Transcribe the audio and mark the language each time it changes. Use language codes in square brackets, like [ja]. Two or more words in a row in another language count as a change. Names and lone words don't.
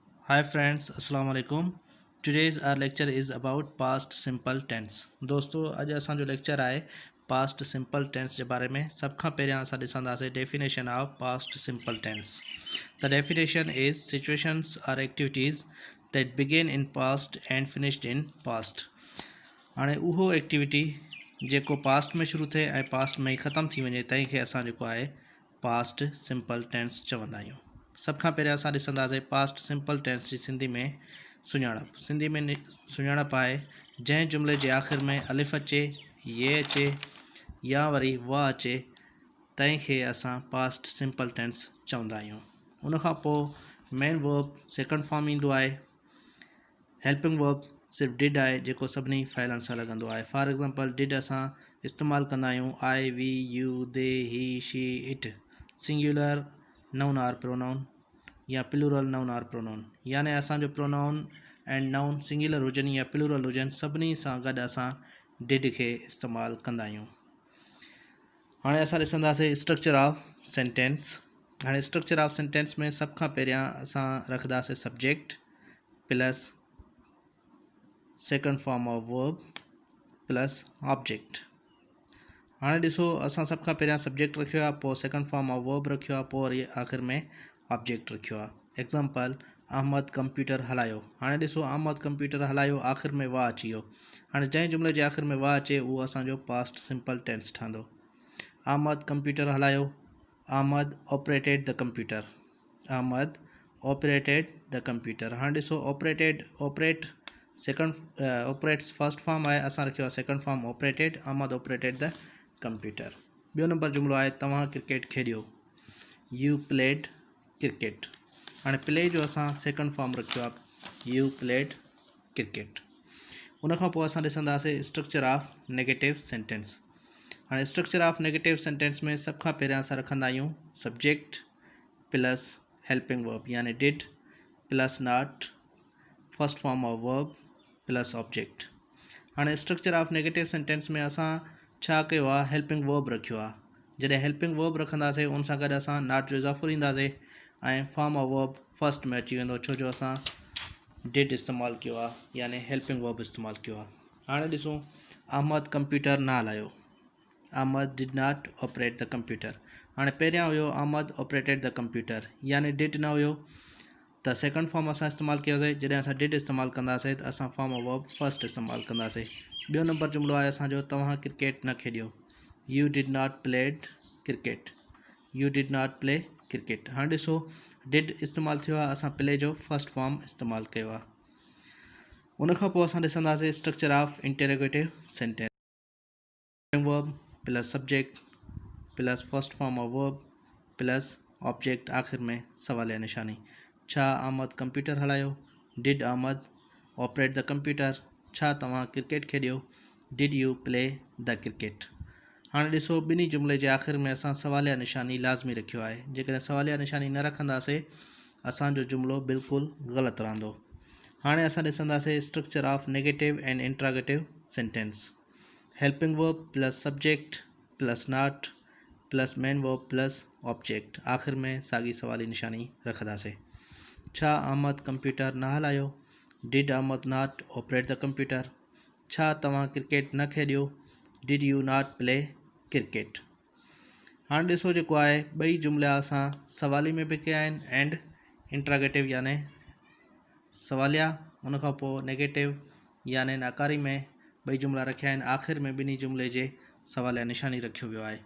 [en] Hi friends, [ar] السلام عليكم. [en] Today's our lecture is about past simple tense. [sd] दोस्तों अॼु असांजो लेक्चर आहे [en] past simple tense [sd] जे बारे में। सब खां पहिरियां असां ॾिसंदासीं [en] definition of past simple tense. The definition is situations or activities that begin in past and finished in past. [sd] हाणे उहो एक्टिविटी जेको पास्ट में शुरू थिए ऐं पास्ट में ई ख़तमु थी वञे तंहिंखे असां जेको आहे [en] past simple tense [sd] चवंदा आहियूं। सभ खां पहिरियां असां ॾिसंदासीं [en] past simple tense [sd] जी सिंधी में सुञाणप। सिंधी में सुञाणप आहे जंहिं जुमिले जे आख़िर में अलिफ अचे, ये अचे या वरी वा अचे तंहिंखे असां [en] past simple tense [sd] चवंदा आहियूं। उनखां पोइ [en] main verb second form [sd] ईंदो आहे। [en] helping verb [sd] सिर्फ़ु डिड आहे जेको सभिनी फ़इलनि सां लॻंदो आहे। [en] for example did [sd] असां इस्तेमालु कंदा आहियूं [en] I, we, you, they, he, she, it. singular noun or pronoun [sd] या [en] plural noun or pronoun, [sd] यानी असांजो [en] pronoun and noun singular [sd] हुजनि या प्लूरल हुजनि सभिनी सां गॾु असां डिड खे इस्तेमालु कंदा आहियूं। हाणे असां ॾिसंदासीं [en] structure of sentence. [sd] हाणे [en] structure of sentence [sd] में सभ खां पहिरियां असां रखंदासीं [en] subject plus second form of verb plus object. [sd] हाणे ॾिसो असां सभ खां पहिरियां सब्जेक्ट रखियो आहे, पोइ [en] second form of verb [sd] रखियो आहे, पोइ वरी आख़िर में ऑब्जेक्ट रखियो आहे। एग्ज़ाम्पल अहमद कंप्यूटर हलायो। हाणे ॾिसो अहमद कंप्यूटर हलायो आख़िर में वाह अची वियो। हाणे जंहिं जुमिले जे आख़िर में वाह अचे उहो असांजो [en] past simple tense [sd] ठहंदो। अहमद कंप्यूटर हलायो, [en] Ahmed operated the computer, Ahmed operated the computer. [sd] हाणे ॾिसो [en] operate second operates first form [sd] आहे, असां रखियो आहे [en] second form operated, Ahmed operated the computer. [sd] ॿियो नंबर जुमिलो आहे तव्हां क्रिकेट खेॾियो, [en] You played cricket. [sd] हाणे प्ले जो असां [en] second form [sd] रखियो आहे, [en] You played cricket. [sd] उनखां पोइ असां ॾिसंदासीं [en] structure of negative sentence. [sd] हाणे [en] structure of negative sentence [sd] में सभ खां पहिरियां असां रखंदा आहियूं [en] subject plus helping verb [sd] यानी [en] did plus not first form of verb plus object. [sd] हाणे [en] structure of negative sentence [sd] में असां छा कयो आहे, [en] helping verb [sd] रखियो आहे। जॾहिं [en] helping verb [sd] रखंदासीं उन सां गॾु असां नॉट जो इज़ाफ़ो ॾींदासीं ऐं [en] form of verb first [sd] में अची वेंदो, छो जो असां डिड इस्तेमालु कयो आहे यानी [en] helping verb [sd] इस्तेमालु कयो आहे। हाणे ॾिसूं अहमद कंप्यूटर न हलायो, [en] Ahmed did not operate the computer. [sd] हाणे पहिरियां हुयो [en] Ahmed operated the computer [sd] यानी डिड न हुयो त [en] second form [sd] असां इस्तेमालु कयोसीं। जॾहिं असां डिड इस्तेमालु कंदासीं त असां [en] form of verb first [sd] इस्तेमालु कंदासीं। ॿियो नंबर जुमिलो आहे असांजो तव्हां क्रिकेट न खेॾियो, [en] You did not played cricket, you did not play cricket. [sd] हाणे ॾिसो डिड इस्तेमालु थियो आहे, असां प्ले जो [en] first form [sd] इस्तेमालु कयो आहे। उनखां पोइ असां ॾिसंदासीं [en] structure of interrogative sentence. verb plus subject plus first form of verb plus object, [sd] आख़िर में सवालिया निशानी। छा अहमद कंप्यूटर हलायो, [en] Did Ahmed operate the computer. [sd] छा तव्हां क्रिकेट खेॾियो, [en] Did you play the cricket. [sd] हाणे ॾिसो ॿिन्ही जुमिले जे आख़िर में असां सवालिया निशानी लाज़मी रखियो आहे। जेकॾहिं सवालिया निशानी न रखंदासीं असांजो जुमिलो बिल्कुलु ग़लति रहंदो। हाणे असां ॾिसंदासीं [en] structure of negative and interrogative sentence. helping verb plus subject plus not plus main verb plus object, [sd] आख़िर में साॻी सवाली निशानी रखंदासीं। छा अहमद कंप्यूटर न हलायो, [en] Did Ahmed not operate the computer. [sd] छा तव्हां क्रिकेट न खेॾियो, [en] Did you not play cricket. [sd] हाणे ॾिसो जेको आहे ॿई जुमिला असां सवाली में बि कया आहिनि [en] and interrogative [sd] याने सवालिया, उनखां पोइ नेगेटिव याने नाकारी में ॿई जुमिला रखिया आहिनि। आख़िर में ॿिन्ही जुमिले जे सवालिया निशानी रखियो वियो आहे।